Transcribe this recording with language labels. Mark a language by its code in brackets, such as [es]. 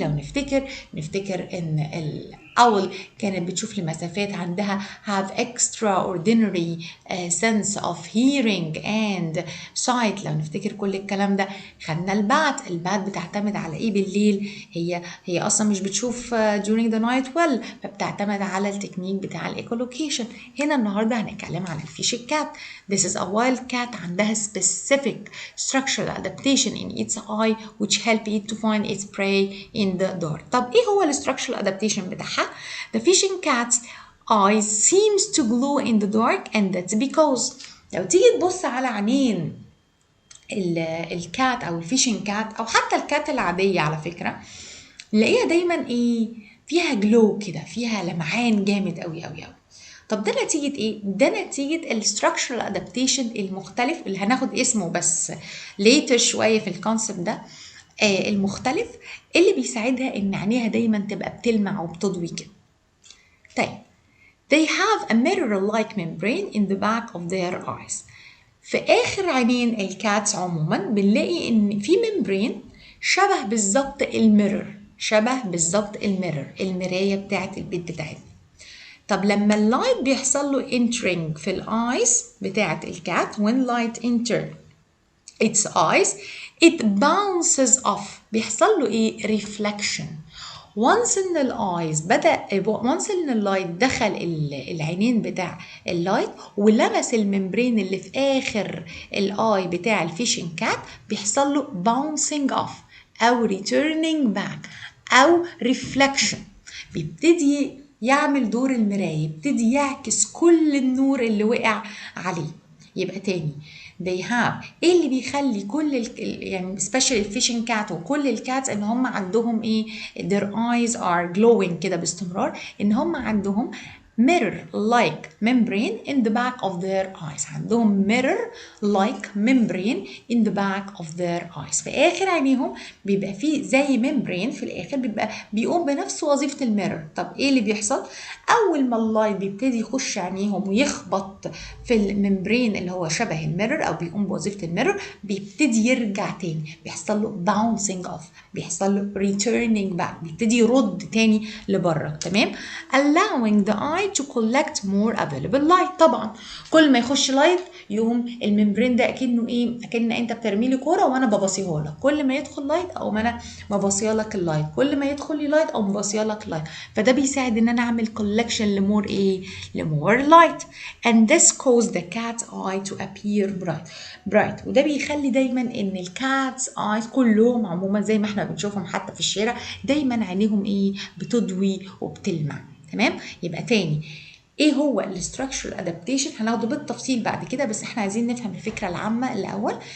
[ar] لو نفتكر ان الأول كانت بتشوف لمسافات، عندها [en] have extraordinary sense of hearing and sight. [ar] لو نفتكر كل الكلام ده. خدنا البات بتعتمد على ايه بالليل؟ هي اصلا مش بتشوف [en] during the night well، [ar] فبتعتمد على التكنيك بتاع الايكولوكيشن. هنا النهارده هنتكلم على الفيشنج كات. [en] This is a wild cat [ar] عندها [en] specific structural adaptation in its eye which help it to find its prey in the dark. [ar] طب ايه هو structural adaptation بتاعها؟ [en] The fishing cat's eyes seems to glow in the dark and that's because [ar] لو تيجي تبص على عينين الكات او الفيشنج كات او حتى الكات العادية على فكرة، نلاقيها دايما فيها جلو كده، فيها لمعان جامد قوي قوي قوي. طب ده نتيجة ايه؟ ده نتيجة الستراكشرال ادابتيشن المختلف اللي هناخد اسمه بس later شوية في الكونسبت ده، المختلف اللي بيساعدها ان عينيها دايما تبقى بتلمع وبتضوي كده. [en] طيب they have a mirror-like membrane in the back of their eyes. [ar] في آخر عينين الكاتس عموما بنلاقي ان في ممبرين شبه بالظبط الميرور. شبه بالظبط المراية بتاعت البيت بتاعتنا. طب لما اللايت بيحصل له entering في الايز بتاعت الكات، [en] when light enter its eyes it bounces off، [ar] بيحصل له ايه؟ reflection. once ان الايز once ان اللايت دخل العينين بتاع اللايت ولمس الممبرين اللي في اخر الاي بتاع الفيشنج كات، بيحصل له bouncing off او returning back او reflection. بيبتدي يعمل دور المراية، يبتدي يعكس كل النور اللي وقع عليه. يبقى تاني they have ايه اللي بيخلي كل يعني especially الفيشنج كات وكل الكاتس ان هم عندهم ايه؟ [en] their eyes are glowing [ar] كده باستمرار، ان هم عندهم [en] mirror like membrane in the back of their eyes. عندهم mirror like membrane in the back of their eyes. [ar] في آخر عينيهم بيبقى فيه زي membrane في الآخر بيقوم بنفس وظيفة الميرور. طب إيه اللي بيحصل؟ أول ما اللايت بيبتدي يخش عينيهم ويخبط في الممبرين اللي هو شبه الميرور أو بيقوم بوظيفة الميرور، بيبتدي يرجع تاني، بيحصل له bouncing off، بيحصل له returning back، بيبتدي يرد تاني لبره. [en] تمام؟ allowing the eye to collect more available light. [ar] طبعا كل ما يخش لايت يقوم الممبرين ده اكنه ايه؟ اكن انت بترمي لي كوره وانا ببصيها لك، كل ما يدخل لايت او ما انا مبصيه لك اللايت، كل ما يدخل لي لايت او مبصيه لك لايت، فده بيساعد ان انا اعمل collection لمور ايه؟ لمور لايت. [en] and this causes the cat's eye to appear bright. [ar] وده بيخلي دايما ان الكات's eyes كلهم عموما زي ما احنا بنشوفهم حتى في الشارع دايما عينيهم ايه؟ بتضوي وبتلمع. تمام؟ يبقى تاني ايه هو الاستراكشرال ادابتيشن؟ هناخده بالتفصيل بعد كده، بس احنا عايزين نفهم الفكره العامه الاول.